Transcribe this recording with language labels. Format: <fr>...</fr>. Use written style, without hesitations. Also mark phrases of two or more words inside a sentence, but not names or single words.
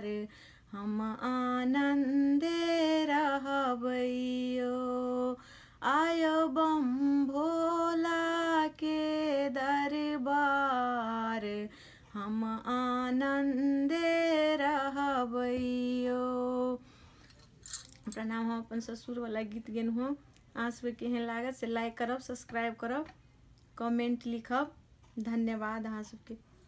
<mai>हम आनंदे रहबैयो आयो बम भोला के दरबार। हम आनंदे रहबैयो। प्रणाम। हम अपन ससुर वाला गीत गेन हूँ। अहाँ सबके केहन लागत से लाइक करब सब्सक्राइब करब कमेंट लिखब। धन्यवाद अहाँ सबके।</mai>